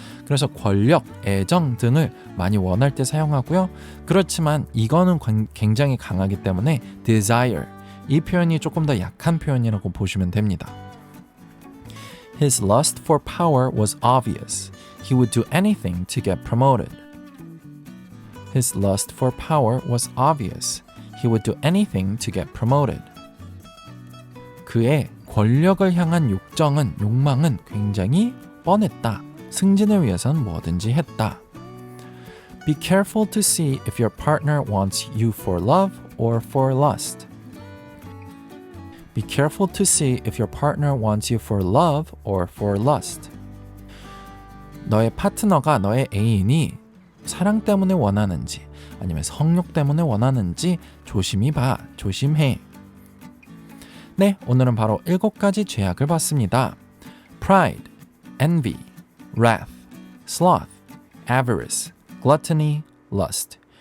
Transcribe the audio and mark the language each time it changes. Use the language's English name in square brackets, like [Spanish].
[Korean] 그래서 권력, 애정 등을 많이 원할 때 사용하고요. 그렇지만 이거는 굉장히 강하기 때문에 desire, 이 표현이 조금 더 약한 표현이라고 보시면 됩니다. [English] His lust for power was obvious. He would do anything to get promoted. His lust for power was obvious. He would do anything to get promoted. [Korean] 그의 권력을 향한 욕망은 굉장히 뻔했다. 승진을 위해선 뭐든지 했다. [English] Be careful to see if your partner wants you for love or for lust. Be careful to see if your partner wants you for love or for lust. [Korean] 너의 파트너가 너의 애인이 사랑 때문에 원하는지 아니면 성욕 때문에 원하는지 조심히 봐, 조심해. 네, 오늘은 바로 7가지 죄악을 봤습니다. [English] Pride, envy, wrath, sloth, avarice, gluttony, lust.